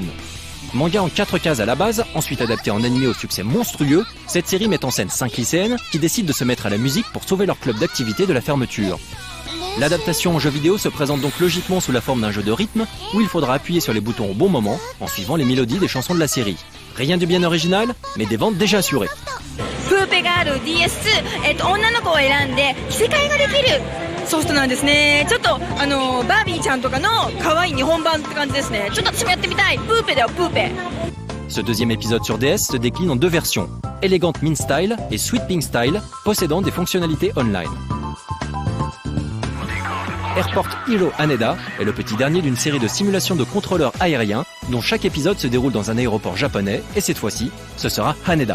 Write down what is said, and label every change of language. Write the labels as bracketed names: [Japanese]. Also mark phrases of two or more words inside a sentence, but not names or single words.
[French] Manga en 4 cases à la base, ensuite adapté en animé au succès monstrueux, cette série met en scène 5 lycéennes qui décident de se mettre à la musique pour sauver leur club d'activité de la fermeture. L'adaptation en jeu vidéo se présente donc logiquement sous la forme d'un jeu de rythme où il faudra appuyer sur les boutons au bon moment en suivant les mélodies des chansons de la série. Rien de bien original, mais des ventes déjà assurées. [Japanese] プーペがある DS2、女の子を選んで着せ替えができるソフトなんですね。ちょっとバービーちゃんとかの可愛い日本版って感じですね。ちょっと私もやってみたい。プーペだよ、プーペ。 [French] Ce deuxième épisode sur DS se décline en deux versions, Elegant Min Style et Sweet Pink Style, possédant des fonctionnalités online. Airport Hero Haneda est le petit dernier d'une série de simulations de contrôleurs aériens dont chaque épisode se déroule dans un aéroport japonais et cette fois-ci, ce sera Haneda.